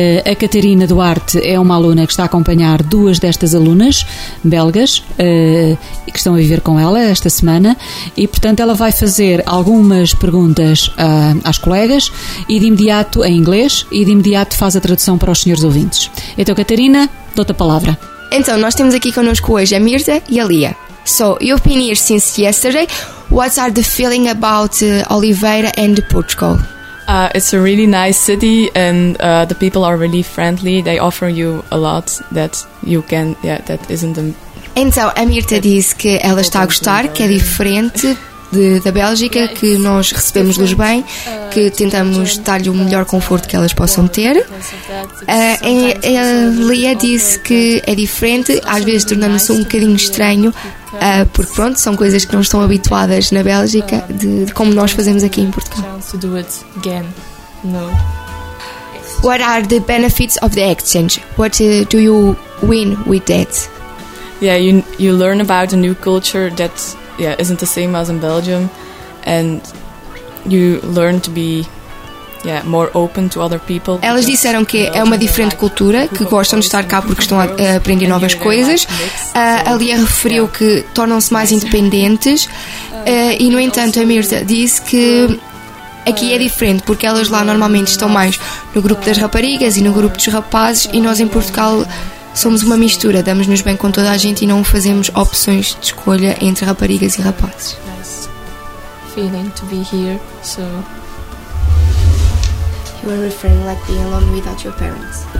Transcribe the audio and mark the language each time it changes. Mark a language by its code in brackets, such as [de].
[pt] A Catarina Duarte é uma aluna que está a acompanhar duas destas alunas belgas que estão a viver com ela esta semana e, portanto, ela vai fazer algumas perguntas às colegas e de imediato em inglês e de imediato faz a tradução para os senhores ouvintes. Então, Catarina, dou-te a palavra. Então, nós temos aqui connosco hoje a Mirza e a Lia. [en] So, you've been here since yesterday. What are the feeling about Oliveira and Portugal? It's a really nice city, and the people are really friendly. They offer you a lot that you can, yeah, that isn't a... [pt] Então, a Mirta disse que ela está a gostar, que é diferente da Bélgica, que nós recebemos-los bem, que tentamos dar-lhe o melhor conforto que elas possam ter. A Lia disse que é diferente, às vezes tornando-se um bocadinho estranho, porque pronto, são coisas que não estão habituadas na Bélgica, de como nós fazemos aqui em Portugal. [en] What are the benefits of the exchange? What do you win with that? Yeah, you learn about a new culture that isn't the same as in Belgium, and you learn to be more open to other people. [pt] Elas disseram que é uma diferente cultura, que gostam de estar cá porque estão a aprender novas coisas. A Lia referiu que tornam-se mais independentes, e no entanto a Mirta disse que aqui é diferente, porque elas lá normalmente estão mais no grupo das raparigas e no grupo dos rapazes, e nós em Portugal somos uma mistura, damos-nos bem com toda a gente e não fazemos opções de escolha entre raparigas e rapazes. [en] Nice feeling to be here, so... You were referring like being alone without your parents.